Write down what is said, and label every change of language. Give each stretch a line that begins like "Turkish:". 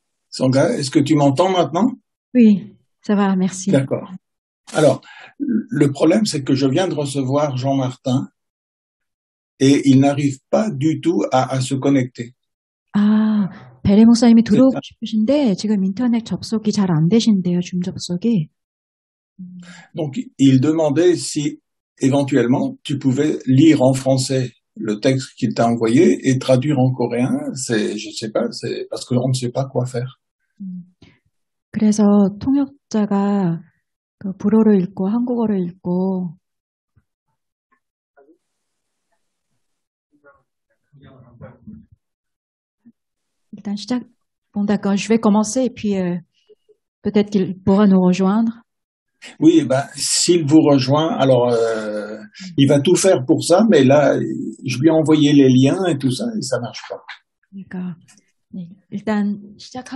French: Sangha, est-ce que tu m'entends maintenant? Oui, ça va, merci. D'accord. Alors, le problème, c'est que je viens de recevoir Jean-Martin et il n'arrive pas du tout à se connecter.
Korean: 아, 베레 목사님이 들어오고 싶으신데 지금 인터넷 접속이 잘 안 되신대요, 줌 접속이.
French: Donc, il demandait si, éventuellement, tu pouvais lire en français le texte qu'il t'a envoyé et traduire en coréen. Je sais pas, c'est parce qu'on ne sait pas quoi faire.
Korean: 그래서 통역자가 그 불어를 읽고 한국어를 읽고 일단 시작.
French: Bon, d'accord, je vais commencer et puis peut-être qu'il pourra nous rejoindre. Oui, ben, s'il vous rejoint, alors il va tout faire pour ça, mais là, je lui ai envoyé les liens et tout ça, et ça marche pas.
Korean: 그러니까 일단 시작하고.